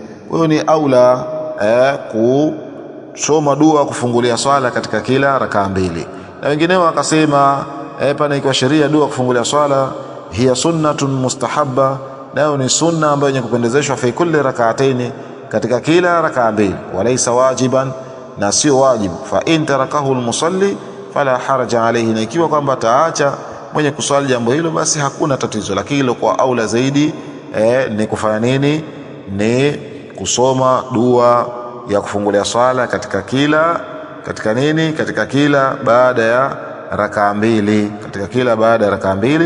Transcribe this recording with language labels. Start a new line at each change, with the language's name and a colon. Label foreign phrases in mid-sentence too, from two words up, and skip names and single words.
Swahili: Kwa hiyo ni aula kusoma dua kufungulia swala katika kila raka mbili. Na wengineo wakasema pana ikiwa sheria dua kufungulia swala hiya
Arabic: سنة مستحبة,
Swahili: nayo ni sunna ambayo yenye kupendezeshwa
Arabic: في كل ركعتين,
Swahili: katika kila raka mbili,
Arabic: وليس واجبا,
Swahili: na sio wajibu.
Arabic: فإن تركه المصلي فلا حرج عليه,
Swahili: na ikiwa kwamba taacha mwenye kuswali jambo hilo basi hakuna tatizo. Lakini kwa aula zaidi ni kufanya nini? Ni kusoma dua ya kufungulia swala katika kila baada ya raka mbili, katika kila baada ya raka mbili.